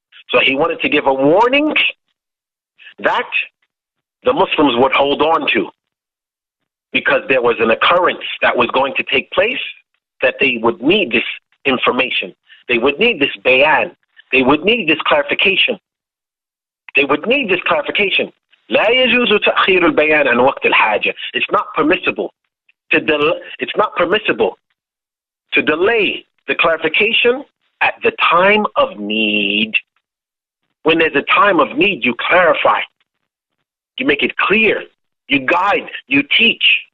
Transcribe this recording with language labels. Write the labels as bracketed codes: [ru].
[en] So he wanted to give a warning that the Muslims would hold on to, because there was an occurrence that was going to take place that they would need this information. They would need this bayan. They would need this clarification. They would need this clarification. [ar] لا يجوز تأخير البيان عن وقت الحاجة. [en] It's not permissible to delay the clarification at the time of need. When there's a time of need, you clarify. You make it clear. You guide. You teach.